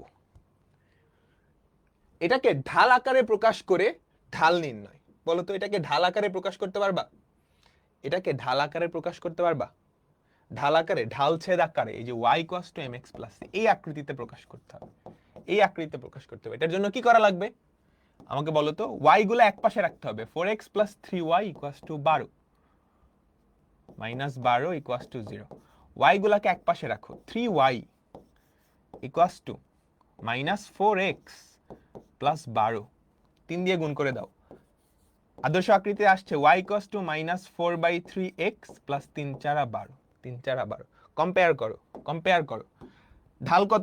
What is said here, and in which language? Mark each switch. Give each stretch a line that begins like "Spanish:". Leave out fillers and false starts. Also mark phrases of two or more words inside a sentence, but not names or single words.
Bangla: এটাকে ঢাল আকারে প্রকাশ করে ঢাল নির্ণয়, বলো তো এটাকে ঢাল আকারে প্রকাশ করতে পারবা? এটাকে ঢাল আকারে প্রকাশ করতে পারবা? ঢাল আকারে, ঢাল ছেদ আকারে, এই যে y = mx + c এই আকৃতিতে প্রকাশ করতে হবে, এই আকৃতিতে প্রকাশ করতে হবে। এটার জন্য কি করা লাগবে আমাকে বলো তো? y গুলো এক পাশে রাখতে হবে। 4x + 3y = 12 -12 = 0। y গুলাকে এক পাশে রাখো। 3y = -4x + 12, 3 দিয়ে গুণ করে দাও। আদর্শ আকৃতি আসছে y = -4/3x + 3 × 12, 3 × 12। কম্পেয়ার করো, কম্পেয়ার করো। ঢাল কত?